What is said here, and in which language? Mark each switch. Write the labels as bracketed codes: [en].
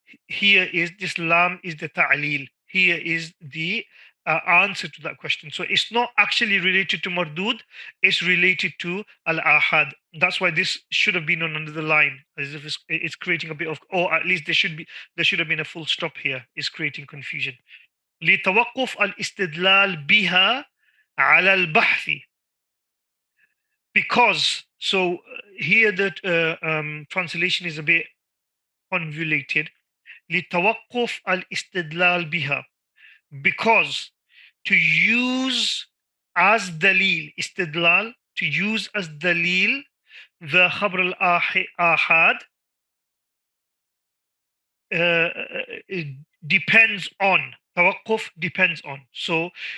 [en] Here is this lam is the ta'lil. Here is the answer to that question. So it's not actually related to mardud, it's related to al-ahad. That's why this should have been on another line, as if it's creating a bit of, or at least there should have been a full stop here. It's creating confusion. [ar] لتوقف الاستدلال بها على البحث. [en] Because, so here the translation is a bit convoluted. [ar] لتوقف الاستدلال بها, [en] because to use as dalil, istidlal, to use as dalil the khabr al-ahad it depends on, tawaqquf depends on. So